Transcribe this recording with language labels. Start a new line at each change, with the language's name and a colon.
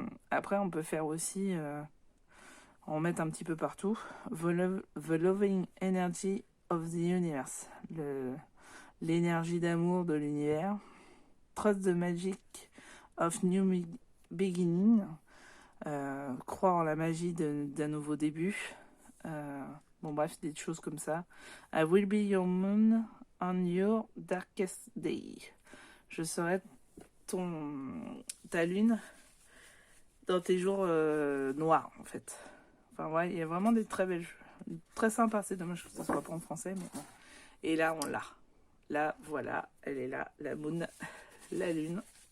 French: Après, on peut faire aussi... en mettre un petit peu partout.
English: The loving energy of the universe.
French: L'énergie d'amour de l'univers.
English: Trust the magic of new beginning.
French: Croire en la magie d'un nouveau début. Bon bref, des choses comme ça.
English: I will be your moon on your darkest day.
French: Je serai ta lune dans tes jours noirs, en fait. Enfin ouais, il y a vraiment des très belles jeux. Très sympa, c'est dommage que ça soit pas en français, mais bon. Et là, on l'a. Là, voilà, elle est là, la moon, la lune.